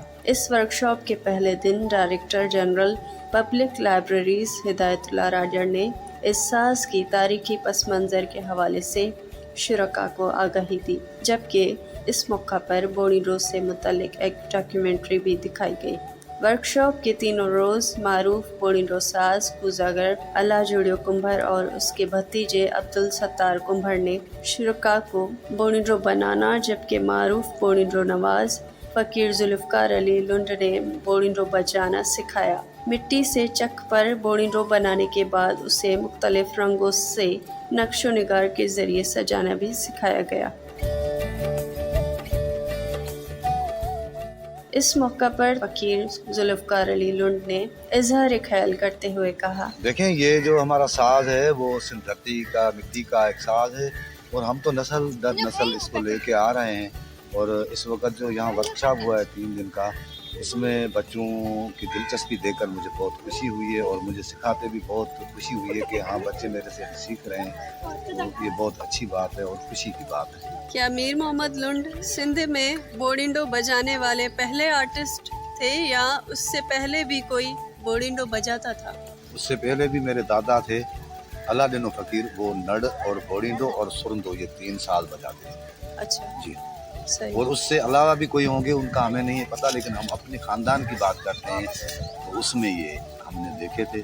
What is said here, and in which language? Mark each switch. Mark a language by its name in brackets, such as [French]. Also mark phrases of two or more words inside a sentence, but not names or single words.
[Urdu] اس ورکشاپ کے پہلے دن [English] Director General Public Libraries [Urdu] ہدایت اللہ راجڑ نے اس ساز کی تاریخی پس منظر کے حوالے سے شرکا کو آگاہی دی، جبکہ اس موقع پر بورینڈو سے متعلق ایک ڈاکیومنٹری بھی دکھائی گئی. ورکشاپ کے تینوں روز معروف بورینڈو ساز کوزہ گر اللہ جوڑیو کنبھر اور اس کے بھتیجے عبدالستار کنبھر نے شرکا کو بورینڈو بنانا، جبکہ معروف بورینڈو نواز فقیر ذوالفقار علی لنڈ نے بورینڈو بجانا سکھایا. مٹی سے چک پر بورینڈو بنانے کے بعد اسے مختلف رنگوں سے نقش و نگار کے ذریعے سجانا بھی سکھایا گیا. اس موقع پر فقیر ذوالفقار علی لنڈ نے اظہار خیال کرتے ہوئے کہا, دیکھیں، یہ جو ہمارا ساز ہے وہ سندھ دھرتی کا مٹی کا ایک ساز ہے اور ہم تو نسل در نسل اس کو لے کے آ رہے ہیں. اور اس وقت جو یہاں ورکشاپ ہوا ہے 3 دن کا، اس میں بچوں کی دلچسپی دیکھ کر مجھے بہت خوشی ہوئی ہے اور مجھے سکھاتے بھی بہت خوشی ہوئی ہے کہ ہاں، بچے میرے سے سیکھ رہے ہیں، تو یہ بہت اچھی بات ہے اور خوشی کی بات ہے. کیا میر محمد لنڈ سندھ میں بورینڈو بجانے والے پہلے آرٹسٹ تھے یا اس سے پہلے بھی کوئی بورینڈو بجاتا تھا? اس سے پہلے بھی میرے دادا تھے علاؤالدین فقیر، وہ نڑ اور بورینڈو اور سرندو یہ 3 سال بجاتے تھے. اچھا جی, صحیح. اور اس سے علاوہ بھی کوئی ہوں گے، ان کا ہمیں نہیں پتا، لیکن ہم اپنے خاندان کی بات کرتے ہیں تو اس میں یہ ہم نے دیکھے تھے.